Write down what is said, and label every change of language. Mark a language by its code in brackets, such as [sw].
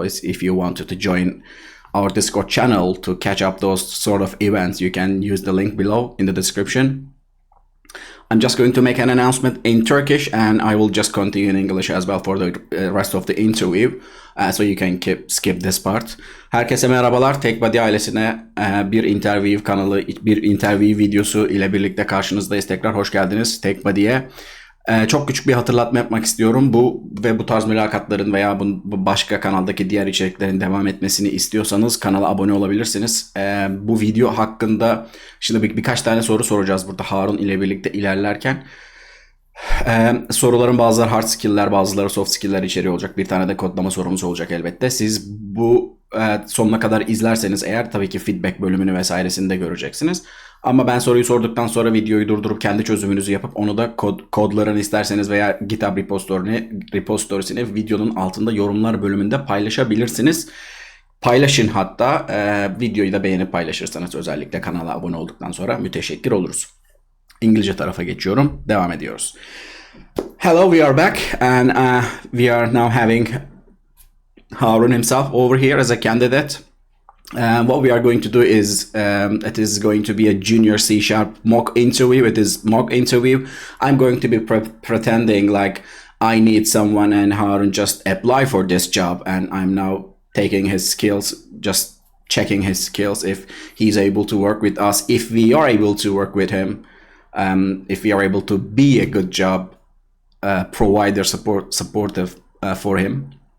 [en] If you wanted to join our Discord channel to catch up those sort of events, you can use the link below in the description. I'm just going to make an announcement in Turkish, and I will just continue in English as well for the rest of the interview. So you can skip this part. [tr] Herkese merhabalar. TechBuddy ailesine bir interview kanalı, bir interview videosu ile birlikte karşınızdayız. Tekrar hoş geldiniz TechBuddy'ye. Çok küçük bir hatırlatma yapmak istiyorum. Bu tarz mülakatların veya bu başka kanaldaki diğer içeriklerin devam etmesini istiyorsanız kanala abone olabilirsiniz. Bu video hakkında şimdi birkaç tane soru soracağız burada Harun ile birlikte ilerlerken. Soruların bazıları hard skill'ler, bazıları soft skill'ler içeriyor olacak. Bir tane de kodlama sorumuz olacak elbette. Siz bu sonuna kadar izlerseniz eğer tabii ki feedback bölümünü vesairesini de göreceksiniz. Ama ben soruyu sorduktan sonra videoyu durdurup kendi çözümünüzü yapıp onu da kodlarını isterseniz veya GitHub repository'sini videonun altında yorumlar bölümünde paylaşabilirsiniz. Paylaşın hatta. Videoyu da beğenip paylaşırsanız özellikle kanala abone olduktan sonra müteşekkir oluruz. İngilizce tarafa geçiyorum. Devam ediyoruz. [en] Hello, we are back and we are now having Harun himself over here as a candidate. What we are going to do is it is going to be a junior C# mock interview. It is mock interview. I'm going to be pretending like I need someone and Harun just apply for this job, and I'm now taking his skills, just checking his skills, if he's able to work with us, if we are able to work with him, if we are able to be a good job provider, supportive for him.